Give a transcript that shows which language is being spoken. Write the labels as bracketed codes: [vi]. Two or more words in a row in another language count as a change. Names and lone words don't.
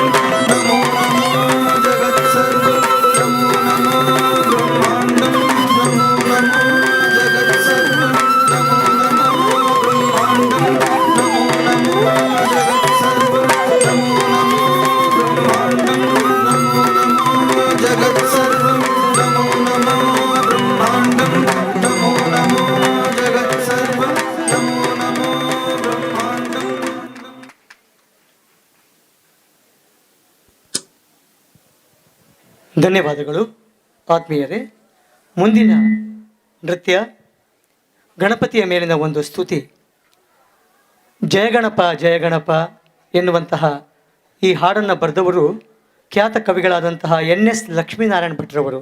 [sa] ನಮೋ ನಮೋ ಜಗತ್ಸರ್ವಂ ನಮೋ ನಮೋ ಬ್ರಹ್ಮಾಂಡಂ ನಮೋ ನಮೋ ಜಗತ್ಸರ್ವಂ ನಮೋ ನಮೋ ಬ್ರಹ್ಮಾಂಡಂ ನಮೋ ನಮೋ ಜಗತ್ಸರ್ವಂ ನಮೋ ನಮೋ ಬ್ರಹ್ಮಾಂಡಂ ನಮೋ ನಮೋ ಜಗತ್ಸರ್ವಂ ನಮೋ ನಮೋ ಬ್ರಹ್ಮಾಂಡಂ ನಮೋ ನಮೋ ಜಗತ್ಸರ್ವಂ ನಮೋ ನಮೋ ಬ್ರಹ್ಮಾಂಡಂ. [kn] ಧನ್ಯವಾದಗಳು ಆತ್ಮೀಯರೇ. ಮುಂದಿನ ನೃತ್ಯ ಗಣಪತಿಯ ಮೇಲಿನ ಒಂದು ಸ್ತುತಿ. ಜಯಗಣಪ ಜಯಗಣಪ ಎನ್ನುವಂತಹ ಈ ಹಾಡನ್ನು ಬರೆದವರು ಖ್ಯಾತ ಕವಿಗಳಾದಂತಹ NS ಲಕ್ಷ್ಮೀನಾರಾಯಣ ಭಟ್ರವರು.